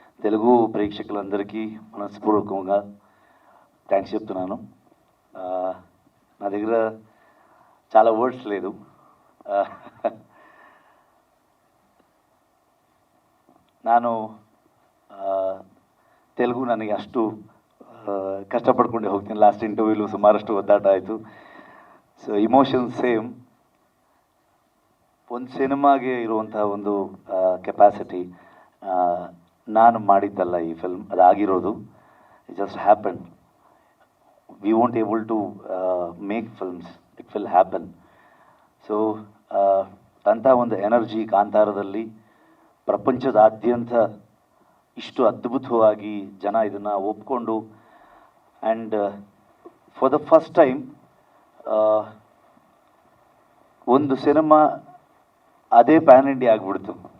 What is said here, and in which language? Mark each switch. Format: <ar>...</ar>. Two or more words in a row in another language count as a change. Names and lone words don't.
<te>తెలుగు ప్రేక్షకులందరికీ మనస్పూర్వకంగా థ్యాంక్స్ చెప్తున్నాను. నా దగ్గర చాలా వర్డ్స్ లేదు.</te> <kn>ನಾನು ತೆಲುಗು ನನಗೆ ಅಷ್ಟು ಕಷ್ಟಪಡ್ಕೊಂಡೆ ಹೋಗ್ತೀನಿ.</kn> <en>last interviewlu</en> <kn>ಸುಮಾರಷ್ಟು ಒದ್ದಾಟ ಆಯಿತು.</kn> <en>So emotion same.</en> <kn>ಒಂದು ಸಿನಿಮಾಗೆ ಇರುವಂಥ ಒಂದು ಕೆಪಾಸಿಟಿ ನಾನು ಮಾಡಿದ್ದಲ್ಲ ಈ ಫಿಲ್ಮ್, ಅದಾಗಿರೋದು.</kn> <en>It just happen. We won't able to make films, it will happen.</en> <kn>ಸೊ ಅಂಥ ಒಂದು ಎನರ್ಜಿ ಕಾಂತಾರದಲ್ಲಿ ಪ್ರಪಂಚದಾದ್ಯಂತ ಇಷ್ಟು ಅದ್ಭುತವಾಗಿ ಜನ ಇದನ್ನು ಒಪ್ಕೊಂಡು,</kn> <en>and for the first time</en> <kn>ಒಂದು ಸಿನಿಮಾ ಅದೇ</kn> <en>pan India</en> <kn>ಆಗಿಬಿಡ್ತು.</kn>